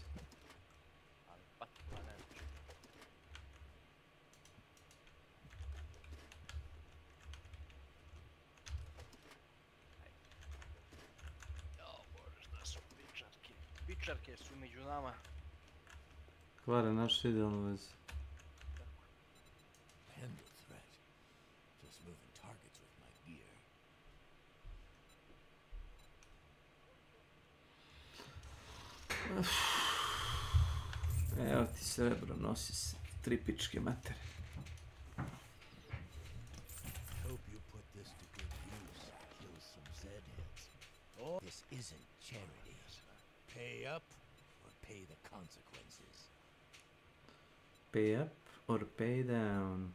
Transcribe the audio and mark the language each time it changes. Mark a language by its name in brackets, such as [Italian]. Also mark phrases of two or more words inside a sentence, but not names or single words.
[Serbian] Ali Patkula ne znači. Jao bože, šta su pičarke. Pičarke su među nama. Kvare našu idealnu vezu. [English] Handle threat. Just moving targets with my gear. [Serbian] Evo ti srebro, nosi se. 3 pičke matere. [English] Hope you put this to good use. Kill some Zedheads. Oh, this isn't charity. Pay up or pay the consequences. Pay up or pay down.